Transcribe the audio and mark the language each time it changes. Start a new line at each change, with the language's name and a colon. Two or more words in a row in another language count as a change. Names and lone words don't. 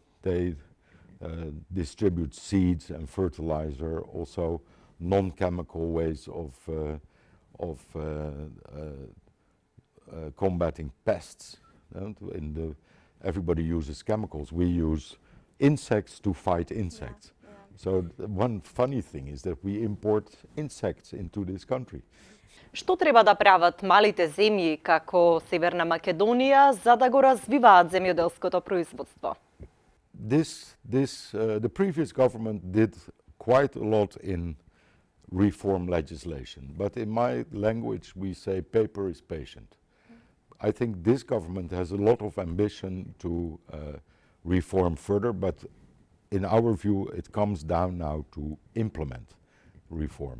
English: They distribute seeds and fertilizer, also non-chemical ways of combating pests. Everybody uses chemicals. We use insects to fight insects. So one funny thing is that we import insects into this country.
Macedonian: Што треба да прават малите земји како Северна Македонија за да го развиваат земјоделското производство?
English: The previous government did quite a lot in reform legislation, but in my language we say paper is patient. I think this government has a lot of ambition to reform further, but in our view it comes down now to implement reform.